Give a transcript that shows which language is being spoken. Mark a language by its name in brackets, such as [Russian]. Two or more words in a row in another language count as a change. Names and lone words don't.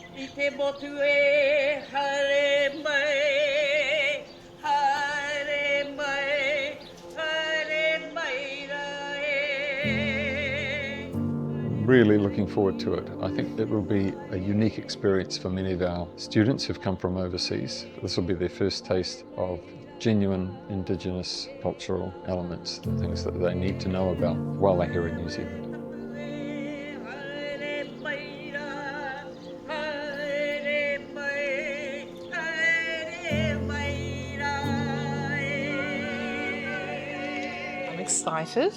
[Māori] te motu e hare mai, hare mai, hare mai ra e. [English] Really looking forward to it. I think it will be a unique experience for many of our students who've come from overseas. This will be their first taste of genuine Indigenous cultural elements, the things that they need to know about while they're here in New Zealand. I'm excited.